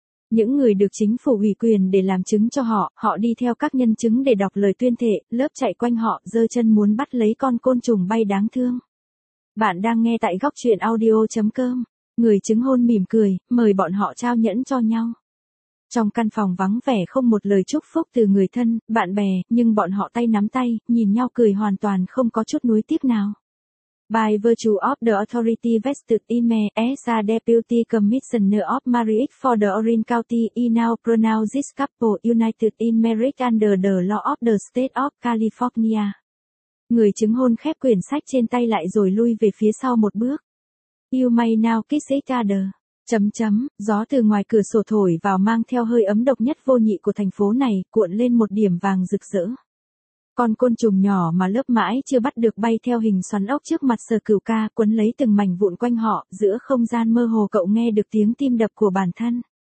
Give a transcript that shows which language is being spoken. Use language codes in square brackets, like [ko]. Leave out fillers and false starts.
[vi] Những người được chính phủ ủy quyền để làm chứng cho họ, họ đi theo các nhân chứng để đọc lời tuyên thệ, lớp chạy quanh họ, giơ chân muốn bắt lấy con côn trùng bay đáng thương. Bạn đang nghe tại góc truyện audio.com, người chứng hôn mỉm cười, mời bọn họ trao nhẫn cho nhau. Trong căn phòng vắng vẻ không một lời chúc phúc từ người thân, bạn bè, nhưng bọn họ tay nắm tay, nhìn nhau cười hoàn toàn không có chút nuối tiếc nào. [en] By virtue of the authority vested in me as a deputy commissioner of marriage for the Orin County, I now pronounce this couple united in marriage under the law of the state of California. [vi] Người chứng hôn khép quyển sách trên tay lại rồi lui về phía sau một bước. [en] You may now kiss each other. [vi] Chấm chấm, gió từ ngoài cửa sổ thổi vào mang theo hơi ấm độc nhất vô nhị của thành phố này, cuộn lên một điểm vàng rực rỡ. Con côn trùng nhỏ mà lớp mãi chưa bắt được bay theo hình xoắn ốc trước mặt Sở Cửu Ca, quấn lấy từng mảnh vụn quanh họ, giữa không gian mơ hồ cậu nghe được tiếng tim đập của bản thân.